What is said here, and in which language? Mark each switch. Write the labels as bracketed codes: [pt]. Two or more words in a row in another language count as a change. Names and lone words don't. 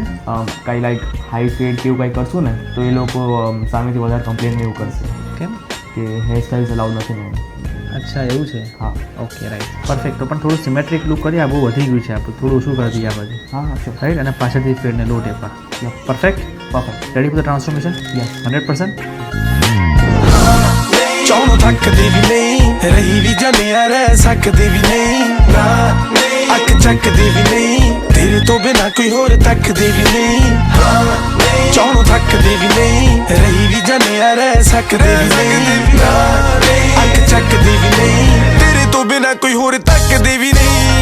[gu] કાંઈ [en] like high fade [gu] કે એવું કાંઈ કરશું ને તો એ લોકો સામેથી વધારે કમ્પ્લેન એવું કરશે કેમ? કે [en] hairstyles allowed [gu] નથી ને. અચ્છા એવું છે. હા [en] okay right perfect. [gu] તો પણ થોડું [en] symmetric look [gu] કરીએ, આ બહુ વધી ગયું છે આપણે, થોડું ઓછું કરી દઈએ આ બાજુ. હા હા શ્યોર. [en] right [gu] અને પાછળથી [en] fade low taper. perfect. ready for the transformation? યસ 100%. [pa] ਚੌਣੋਂ ਥੱਕਦੀ ਵੀ ਨਹੀਂ ਰਹੀ ਵੀ ਜੰਮਿਆ ਰਹਿ ਸਕਦੀ ਵੀ ਨਹੀਂ ਨਾ ਅੱਖ ਚੱਕਦੀ ਵੀ ਨਹੀਂ ਤੇਰੇ ਤੋਂ ਬਿਨਾ ਕੋਈ ਹੋਰ ਤੱਕਦੀ ਵੀ ਨਹੀਂ ਚੌਣੋਂ ਥੱਕਦੀ ਵੀ ਨਹੀਂ ਰਹੀ ਵੀ ਜੰਮਿਆ ਰਹਿ ਸਕਦੀ ਵੀ ਨਹੀਂ ਨਾ ਅੱਖ ਚੱਕਦੀ ਵੀ ਨਹੀਂ ਤੇਰੇ ਤੋਂ ਬਿਨਾ ਕੋਈ ਹੋਰ ਤੱਕਦੀ ਵੀ ਨਹੀਂ